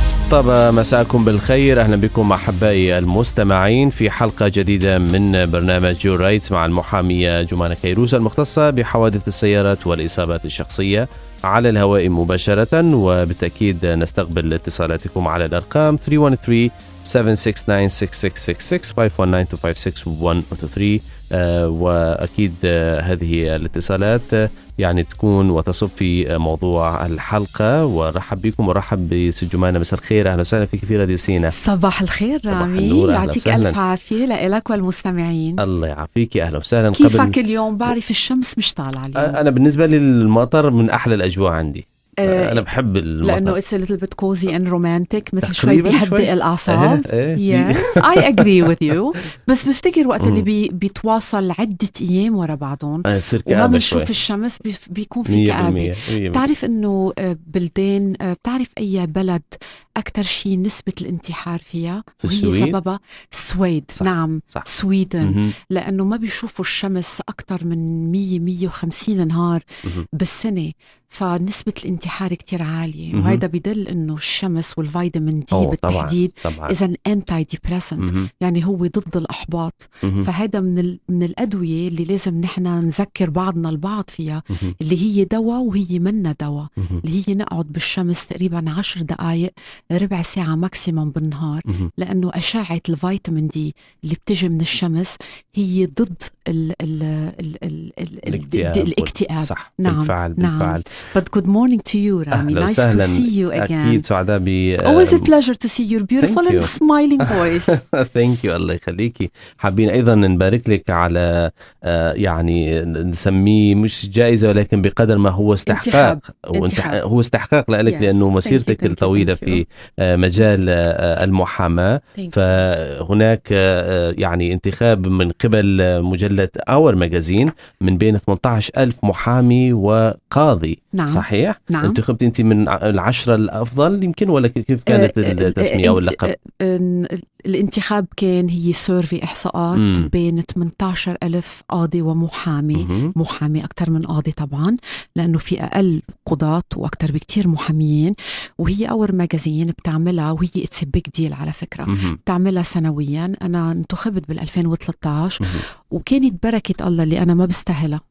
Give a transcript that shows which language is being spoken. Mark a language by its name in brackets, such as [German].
[Arabic] طب مساءكم بالخير، أهلا بكم أحبائي المستمعين في حلقة جديدة من برنامج يور رايتس مع المحامية جومانا كيروز المختصة بحوادث السيارات والإصابات الشخصية على الهواء مباشرة، وبالتأكيد نستقبل اتصالاتكم على الأرقام 313-769-6666 519-256-123 وأكيد هذه الاتصالات يعني تكون وتصب في موضوع الحلقة. ورحب بكم ورحب بسجمانة. مساء الخير، أهلا وسهلا فيك في راديو سينا. صباح الخير رامي، يعطيك ألف عافية لك والمستمعين. الله يعافيك، أهلا وسهلا. كيفك اليوم؟ بعرف الشمس مش طالعة اليوم. أنا بالنسبة لي المطر من أحلى الأجواء عندي. أنا بحب المطر لأنه [English] it's a little bit cozy and romantic، [Arabic] مثل شوي بيهدئ الأعصاب. [English] Yes, I agree with you. [Arabic] بس بفتكر وقت اللي بيتواصل عدة أيام ورا بعضهم وما بنشوف الشمس بيكون في كآبة. بتعرف إنه بلدان، بتعرف أي بلد أكتر شيء نسبة الانتحار فيها وهي سببها السويد؟ نعم صح. سويدن، لأنه ما بيشوفوا الشمس أكتر من 100-150 نهار بالسنة، فنسبة الانتحار كتير عالية. وهذا بدل إنه الشمس والفيتامين دي بالتحديد إذا أنتي ديبريسنت، يعني هو ضد الإحباط. فهذا من الأدوية اللي لازم نحن نذكر بعضنا البعض فيها، اللي هي دواء وهي منا دواء، اللي هي نقعد بالشمس تقريبا 10 دقائق ربع ساعة ماكسيموم بالنهار، لأنه أشعة الفيتامين دي اللي بتجي من الشمس هي ضد الاكتئاب. صح. نعم بالفعل. [English] But good morning to you, Rami. Nice to see you again. [Arabic] أكيد سعداء [English] Always a pleasure to see your beautiful and smiling voice. Thank you. [Arabic] الله يخليكي. حابين أيضا نبارك لك على يعني نسميه مش جائزة ولكن بقدر ما هو استحقاق. هو استحقاق لك لأنه مسيرتك الطويلة في مجال المحاماة، فهناك يعني انتخاب من قبل مجلة Our Magazine من بين 18,000 محامي وقاضي. نعم. صحيح؟ نعم. انتخبت أنت من 10 الأفضل يمكن، ولا كيف كانت التسمية أو اللقب؟ الانتخاب كان هي سيرفي إحصاءات بين 18,000 قاضي ومحامي. محامي أكتر من قاضي طبعا، لأنه في أقل قضاة وأكتر بكتير محاميين. وهي Our Magazine بتعملها، وهي [English] it's a big deal [Arabic] على فكرة. بتعملها سنويا. أنا انتخبت بال2013 وكانت بركة الله اللي أنا ما بستاهلها.